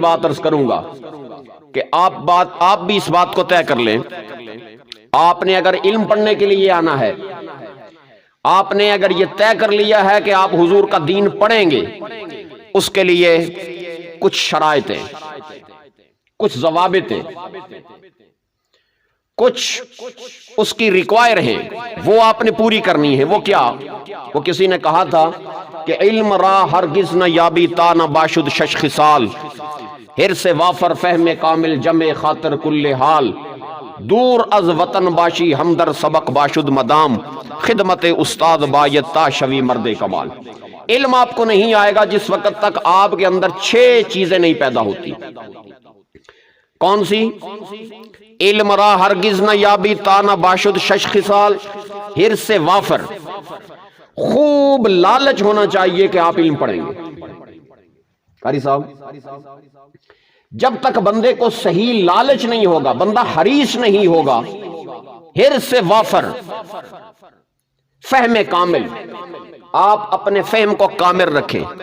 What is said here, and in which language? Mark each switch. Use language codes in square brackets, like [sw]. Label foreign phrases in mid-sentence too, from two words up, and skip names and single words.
[ur] بات عرض کروں گا کہ آپ بھی اس بات کو طے کر لیں، آپ نے اگر علم پڑھنے کے لیے آنا ہے، آپ نے اگر یہ طے کر لیا ہے کہ آپ حضور کا دین پڑھیں گے، اس کے لیے کچھ شرائط ہیں، کچھ ضوابط ہیں، کچھ اس کی ریکوائر ہیں، وہ آپ نے پوری کرنی ہے۔ وہ کیا؟ وہ کسی نے کہا تھا کہ [fa] علم را ہرگز نہ یابی تا نہ باشد شش خصال، حرص وافر فہم کامل جمع خاطر کل حال، دور از وطن باشی ہمدر سبق باشد مدام، خدمت استاد بایت تا شوی مرد کمال۔ [ur] علم آپ کو نہیں آئے گا جس وقت تک آپ کے اندر 6 چیزیں نہیں پیدا ہوتی۔ کون سی؟ [fa] علم را ہرگز نہ یابی تا نہ باشد شش خصال، حرص وافر، [ur] خوب لالچ ہونا چاہیے کہ آپ علم پڑھیں گے۔ قاری صاحب، جب تک بندے کو صحیح لالچ نہیں ہوگا، بندہ حریص نہیں ہوگا، [fa] حرص وافر، [ur] فہم کامل، آپ اپنے فہم کو کامل رکھیں۔